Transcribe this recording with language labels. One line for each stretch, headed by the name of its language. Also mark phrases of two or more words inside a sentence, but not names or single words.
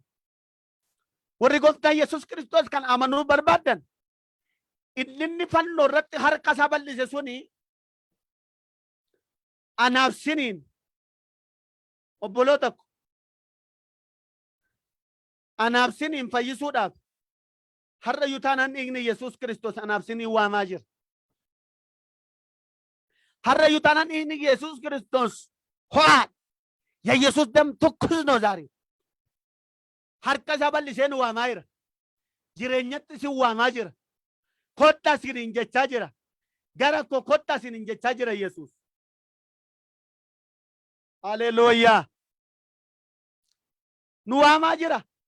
Oromo: Warri gooftaa Yesuus Kiristoos kan amanuu barbaadan inni fannoo irratti harka isaa bal'ise suni anaaf siniin obboloota ko anaaf siniin fayyisuudhaaf har'a iyyuu taanaan dhiigni Yesuus Kiristoos anaaf siniin waamaa jira. Har'a iyyuu taanaan dhiigni Yesuus Kiristoos ho'aadha.
Amharic: የኢየሱስ ደም ትኩስ ነው ዛሬ።
Oromo: harka isaa bal'isee nu waamaa jira. Jireenyatti isin waamaa jira. Kottaa isiniin jechaa jira. Gara koo kottaa isiniin jechaa jira Yesuus. Haleluuyaa. Nu waamaa jira.